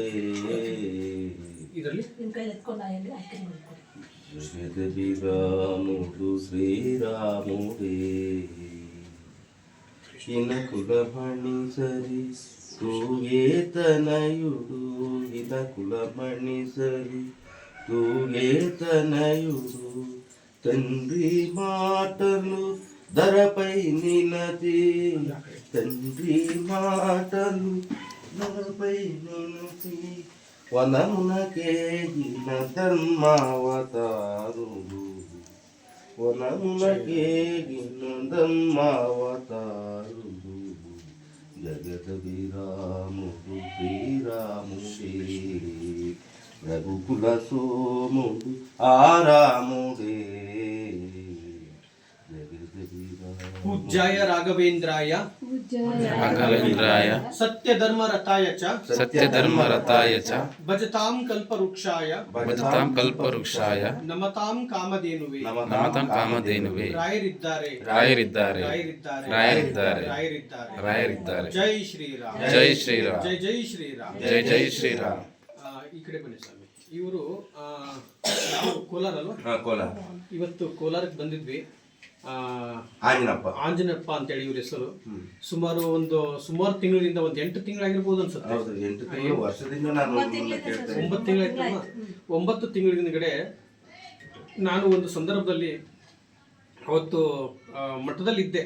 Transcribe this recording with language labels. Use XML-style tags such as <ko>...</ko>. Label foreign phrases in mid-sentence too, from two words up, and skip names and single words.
<kn>ಇದರಲ್ಲಿ</kn> <te>జగదభిరాముడు శ్రీరాముడే ఇన కులమణి సరి తూగే తనయుడు ఇన కులమణి సరి తూగే తనయుడు తండ్రి మాటలు ధరపై నినది తండ్రి మాటలు ధరపై నినది వనమునకేగిన ధర్మావతారుడు వనమునకేగిన ధర్మావతారుడు జగత విరాముడు శ్రీరాముడే రఘుకుల సోముడు ఆరాముడే</te> <sa>पूज्याय राघवेन्द्राय सत्यधर्मरताय च भजतां कल्पवृक्षाय नमतां कामधेनुवे रायरिद्दारे जय श्रीराम जय श्रीराम जय श्रीराम</sa> <kn>ಈ ಕಡೆ ಬನ್ನಿ ಸ್ವಾಮಿ. ಇವರು ಕೋಲಾರ ಅಲ್ವಾ? ಕೋಲಾರ. ಇವತ್ತು ಕೋಲಾರಕ್ಕೆ ಬಂದಿದ್ವಿ. ಆಂಜನಪ್ಪ ಅಂತೇಳಿ ಇವ್ರ ಹೆಸರು. ಸುಮಾರು ತಿಂಗಳಿಂದ ಒಂದು 8 ತಿಂಗಳಾಗಿರ್ಬೋದು ಅನ್ಸುತ್ತೆ. 9 ತಿಂಗಳ ಹಿಂದ್ಗಡೆ ನಾನು ಒಂದು ಸಂದರ್ಭದಲ್ಲಿ ಅವತ್ತು ಮಠದಲ್ಲಿದ್ದೆ.</kn>